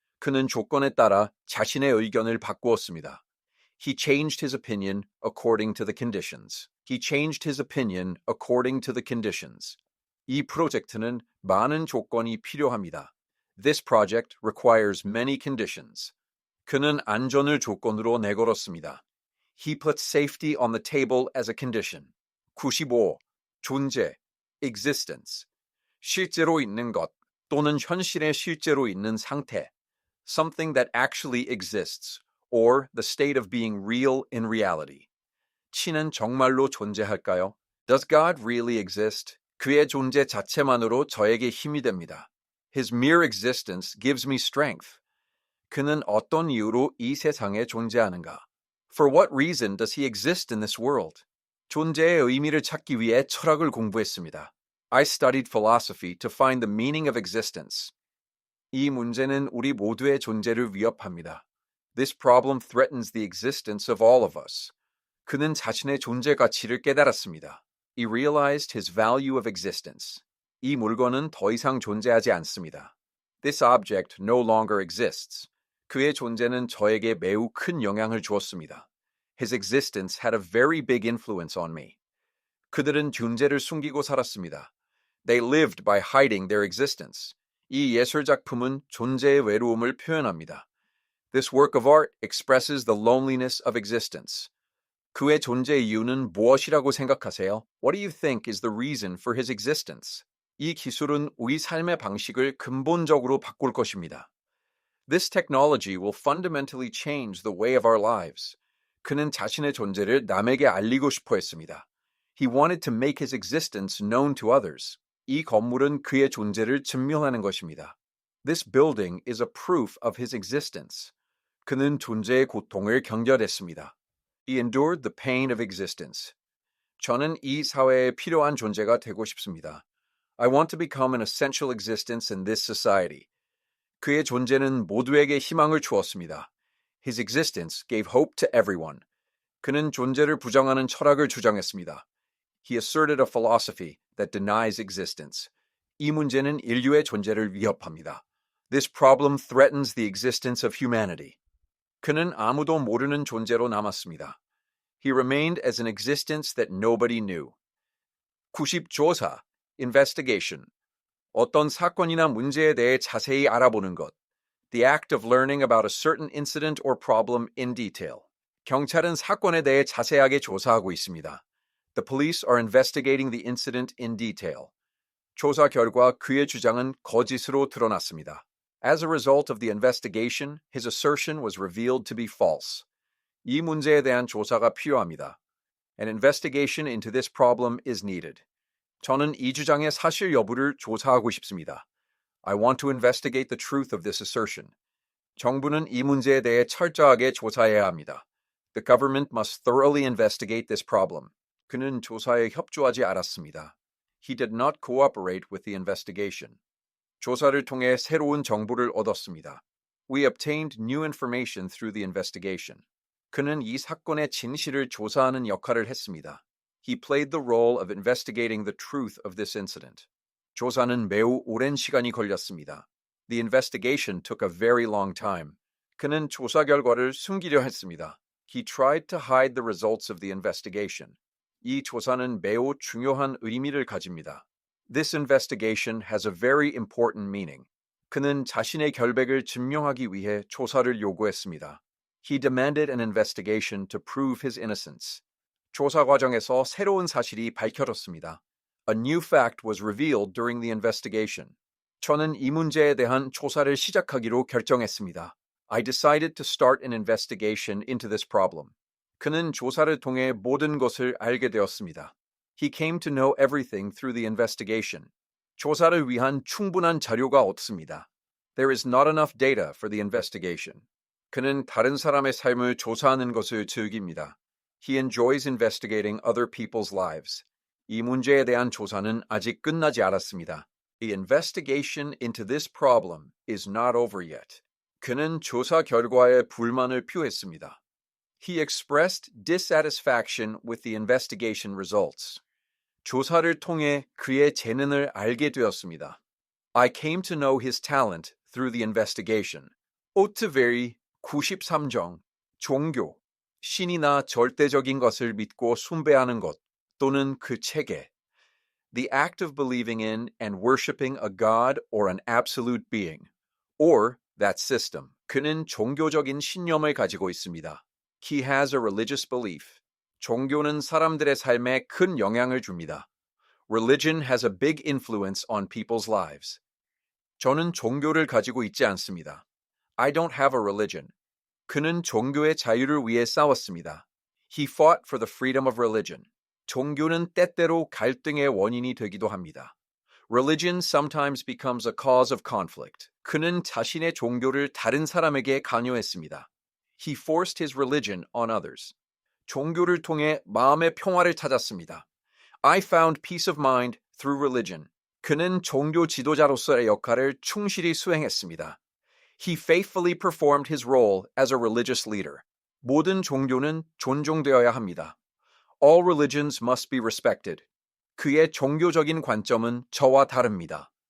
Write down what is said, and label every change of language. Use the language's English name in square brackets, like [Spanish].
[Korean] 그는 조건에 따라 자신의 의견을 바꾸었습니다. [English] He changed his opinion according to the conditions. He changed his opinion according to the conditions. [Korean] 이 프로젝트는 많은 조건이 필요합니다. [English] This project requires many conditions. [Korean] 그는 안전을 조건으로 내걸었습니다. [English] He put safety on the table as a condition. 95. [Korean] 존재, existence. 실제로 있는 것 또는 현실에 실제로 있는 상태. [English] Something that actually exists, or the state of being real in reality. [Korean] 치는 정말로 존재할까요? [English] Does God really exist? [Korean] 그의 존재 자체만으로 저에게 힘이 됩니다. [English] His mere existence gives me strength. [Korean] 그는 어떤 이유로 이 세상에 존재하는가? [English] For what reason does he exist in this world? [Korean] 존재의 의미를 찾기 위해 철학을 공부했습니다. [English] I studied philosophy to find the meaning of existence. [Korean] 이 문제는 우리 모두의 존재를 위협합니다. [English] This problem threatens the existence of all of us. [Korean] 그는 자신의 존재 가치를 깨달았습니다. [English] He realized his value of existence. [Korean] 이 물건은 더 이상 존재하지 않습니다. [English] This object no longer exists. [Korean] 그의 존재는 저에게 매우 큰 영향을 주었습니다. [English] His existence had a very big influence on me. [Korean] 그들은 존재를 숨기고 살았습니다. [English] They lived by hiding their existence. [Korean] 이 예술 작품은 존재의 외로움을 표현합니다. [English] This work of art expresses the loneliness of existence. [Korean] 그의 존재 이유는 무엇이라고 생각하세요? [English] What do you think is the reason for his existence? [Korean] 이 기술은 우리 삶의 방식을 근본적으로 바꿀 것입니다. [English] This technology will fundamentally change the way of our lives. [Korean] 그는 자신의 존재를 남에게 알리고 싶어 했습니다. [English] He wanted to make his existence known to others. [Korean] 이 건물은 그의 존재를 증명하는 것입니다. [English] This building is a proof of his existence. [Korean] 그는 존재의 고통을 견뎌냈습니다. [English] He endured the pain of existence. [Korean] 저는 이 사회에 필요한 존재가 되고 싶습니다. [English] I want to become an essential existence in this society. [Korean] 그의 존재는 모두에게 희망을 주었습니다. [English] His existence gave hope to everyone. [Korean] 그는 존재를 부정하는 철학을 주장했습니다. [English] He asserted a philosophy that denies existence. [Korean] 이 문제는 인류의 존재를 위협합니다. [English] This problem threatens the existence of humanity. [Korean] 그는 아무도 모르는 존재로 남았습니다. [English] He remained as an existence that nobody knew. [Korean] 구십 조사, investigation. 어떤 사건이나 문제에 대해 자세히 알아보는 것. [English] The act of learning about a certain incident or problem in detail. [Korean] 경찰은 사건에 대해 자세하게 조사하고 있습니다. [English] The police are investigating the incident in detail. [Korean] 조사 결과 그의 주장은 거짓으로 드러났습니다. [English] As a result of the investigation, his assertion was revealed to be false. [Korean] 이 문제에 대한 조사가 필요합니다. [English] An investigation into this problem is needed. [Korean] 저는 이 주장의 사실 여부를 조사하고 싶습니다. [English] I want to investigate the truth of this assertion. [Korean] 정부는 이 문제에 대해 철저하게 조사해야 합니다. [English] The government must thoroughly investigate this problem. [Korean] 그는 조사에 협조하지 않았습니다. [English] He did not cooperate with the investigation. [Korean] 조사를 통해 새로운 정보를 얻었습니다. [English] We obtained new information through the investigation. [Korean] 그는 이 사건의 진실을 조사하는 역할을 했습니다. [English] He played the role of investigating the truth of this incident. [Korean] 조사는 매우 오랜 시간이 걸렸습니다. [English] The investigation took a very long time. [Korean] 그는 조사 결과를 숨기려 했습니다. [English] He tried to hide the results of the investigation. [Korean] 이 조사는 매우 중요한 의미를 가집니다. [English] This investigation has a very important meaning. [Korean] 그는 자신의 결백을 증명하기 위해 조사를 요구했습니다. [English] He demanded an investigation to prove his innocence. [Korean] 조사 과정에서 새로운 사실이 밝혀졌습니다. [English] A new fact was revealed during the investigation. [Korean] 저는 이 문제에 대한 조사를 시작하기로 결정했습니다. [English] I decided to start an investigation into this problem. [Korean] 그는 조사를 통해 모든 것을 알게 되었습니다. [English] He came to know everything through the investigation. [Korean] 조사를 위한 충분한 자료가 없습니다. [English] There is not enough data for the investigation. [Korean] 그는 다른 사람의 삶을 조사하는 것을 즐깁니다. [English] He enjoys investigating other people's lives. [Korean] 이 문제에 대한 조사는 아직 끝나지 않았습니다. [English] The investigation into this problem is not over yet. [Korean] 그는 조사 결과에 불만을 표했습니다. [English] He expressed dissatisfaction with the investigation results. [Korean] 조사를 통해 그의 재능을 알게 되었습니다. [English] I came to know his talent through the investigation. [Korean] 오트베리 93정 종교, 신이나 절대적인 것을 믿고 숭배하는 것 또는 그 체계. [English] The act of believing in and worshiping a god or an absolute being, or that system. [Korean] 그는 종교적인 신념을 가지고 있습니다. [English] He has a religious belief. [Korean] 종교는 사람들의 삶에 큰 영향을 줍니다. [English] Religion has a big influence on people's lives. [Korean] 저는 종교를 가지고 있지 않습니다. [English] I don't have a religion. [Korean] 그는 종교의 자유를 위해 싸웠습니다. [English] He fought for the freedom of religion. [Korean] 종교는 때때로 갈등의 원인이 되기도 합니다. [English] Religion sometimes becomes a cause of conflict. [Korean] 그는 자신의 종교를 다른 사람에게 강요했습니다. [English] He forced his religion on others. [Korean] 종교를 통해 마음의 평화를 찾았습니다. [English] I found peace of mind through religion. [Korean] 그는 종교 지도자로서의 역할을 충실히 수행했습니다. [English] He faithfully performed his role as a religious leader. [Korean] 모든 종교는 존중되어야 합니다. [English] All religions must be respected. [Korean] 그의 종교적인 관점은 저와 다릅니다.